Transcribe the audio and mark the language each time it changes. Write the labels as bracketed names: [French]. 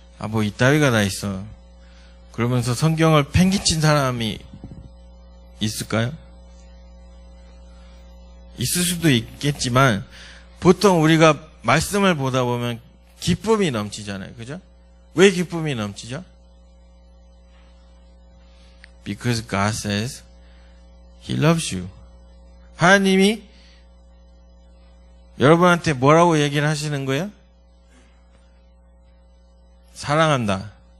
[Korean] 뭐 이따위가 다 있어. 그러면서 성경을 팽개친 사람이 있을까요? 있을 수도 있겠지만 보통 우리가 말씀을 보다 보면 기쁨이 넘치잖아요. 그죠? 왜 기쁨이 넘치죠? [English] Because God says He loves you. [Korean] 하나님이 여러분한테 뭐라고 얘기를 하시는 거예요? 사랑한다.